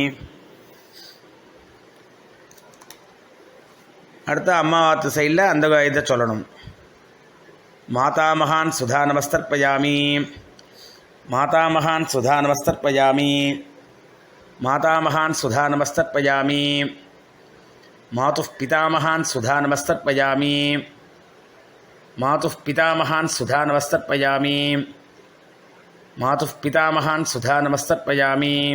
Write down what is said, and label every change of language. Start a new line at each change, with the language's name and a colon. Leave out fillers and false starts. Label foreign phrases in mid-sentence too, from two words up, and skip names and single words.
Tamil: அடுத்த அம்மாவாத்து சைடில் அந்த இதை சொல்லணும்.
Sanskrit: मातामहान् सुधा नमस्तर्पयामि, मातामहान् सुधा नमस्तर्पयामि, मातामहान् सुधानमस्तर्पयामि मातुः पितामहान् सुधानमस्तर्पयामि मातुः पितामहान् सुधानमस्तर्पयामि मातुः पितामहान् सुधानमस्तर्पयामि